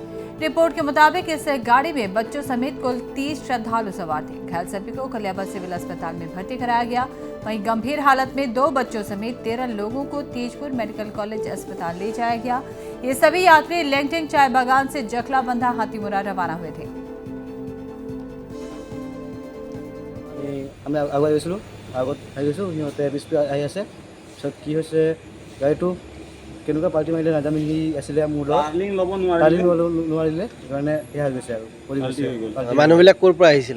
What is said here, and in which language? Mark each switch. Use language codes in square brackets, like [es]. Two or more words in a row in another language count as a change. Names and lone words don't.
[hi] रिपोर्ट के मुताबिक इस गाड़ी में बच्चों समेत कुल 30 श्रद्धालु सवार थे। घायल सभी को कलियाबर सिविल अस्पताल में भर्ती कराया गया। वहीं गंभीर हालत में 2 बच्चों समेत 13 लोगों को तेजपुर मेडिकल कॉलेज अस्पताल ले जाया गया। ये सभी यात्री लेंगटिंग चाय बागान से जखलाबंधा हाथीमुरा रवाना हुए थे। [as] আমি আগুৱাই গৈছিলোঁ আগত আহি গৈছোঁ সিহঁতে পিছপি আহি আছে পিছত কি হৈছে গাড়ীটো কেনেকুৱা পাল্টি মাৰিলে নাজানো সি আছিলে মোৰ টাৰ্ণিং ল'ব নোৱাৰিলে সেইকাৰণে এয়া হৈ গৈছে আৰু মানুহবিলাক ক'ৰ পৰা আহিছিলে